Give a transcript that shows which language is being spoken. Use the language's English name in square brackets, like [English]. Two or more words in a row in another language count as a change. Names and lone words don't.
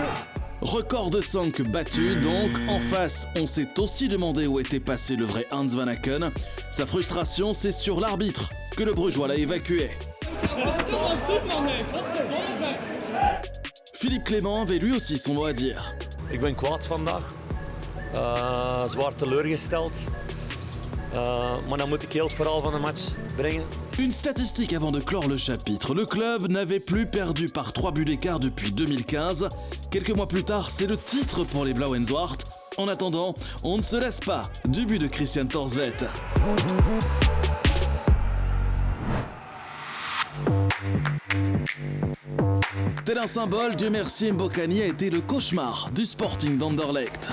[French] Record de 5 battu, donc en face, on s'est aussi demandé où était passé le vrai Hans Van Aken. Sa frustration, c'est sur l'arbitre que le Brugeois l'a évacué. Philippe Clément avait lui aussi son mot à dire. [Dutch] Ik ben kwaad vandaag. Zwaar teleurgesteld. Maar dan moet ik heel het verhaal van de match brengen. [French] Une statistique avant de clore le chapitre. Le club n'avait plus perdu par 3 buts d'écart depuis 2015. Quelques mois plus tard, c'est le titre pour les Blauw en Zwart. En attendant, on ne se lasse pas du but de Christian Torsvet. Tel un symbole, Dieu merci, Mbokani a été le cauchemar du Sporting d'Anderlecht.